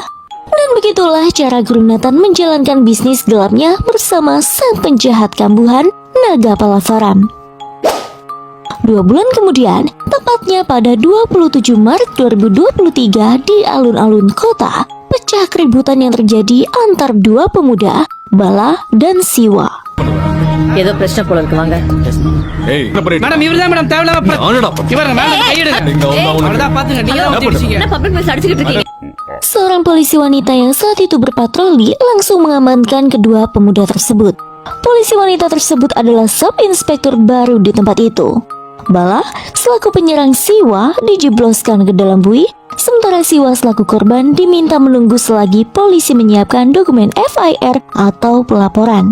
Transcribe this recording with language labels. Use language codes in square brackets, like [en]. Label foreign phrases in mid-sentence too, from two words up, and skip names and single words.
[id] Dan begitulah cara Guru Nathan menjalankan bisnis gelapnya bersama sang penjahat kambuhan Naga Palavaram. 2 bulan kemudian, tepatnya pada 27 Maret 2023 di alun-alun kota, pecah keributan yang terjadi antar dua pemuda, Bala dan Siwa. [ta] ஏதோ பிரச்சனை போல இருக்கு வாங்க மேடம் இவர்தான் மேடம் தேவலாம இவர மேடம் கையிடுங்க அவ்வளவுதான் பாத்துங்க நீங்க தான் வந்து என்ன [en] public place [ta] அடிச்சிட்டு இருக்கீங்க. [id] Seorang polisi wanita yang saat itu berpatroli langsung mengamankan kedua pemuda tersebut. Polisi wanita tersebut adalah sub inspektur baru di tempat itu. Bala selaku penyerang Siwa dijebloskan ke dalam bui, sementara Siwa selaku korban diminta menunggu selagi polisi menyiapkan dokumen FIR atau pelaporan.